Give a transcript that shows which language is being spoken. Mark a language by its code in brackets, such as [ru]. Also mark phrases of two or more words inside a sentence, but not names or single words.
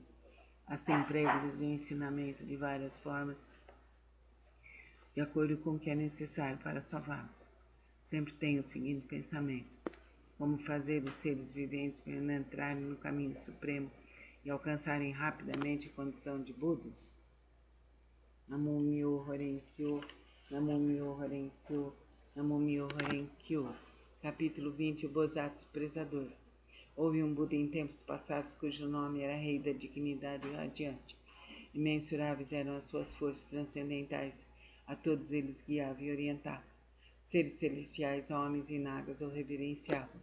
[pt] Assim prego-lhes o ensinamento de várias formas, de acordo com o que é necessário para salvá-los. Sempre tenho o seguinte pensamento: como fazer os seres viventes penetrarem no caminho supremo e alcançarem rapidamente a condição de Budas. [ja] 南無妙法蓮経 南無妙法蓮経 南無妙法蓮経. [pt] Capítulo 20. O Bosatsu Prezador. Houve um Buda em tempos passados cujo nome era Rei da Dignidade Radiante. Imensuráveis eram as suas forças transcendentais, a todos eles guiava e orientava. Seres celestiais, homens e nagas o reverenciavam.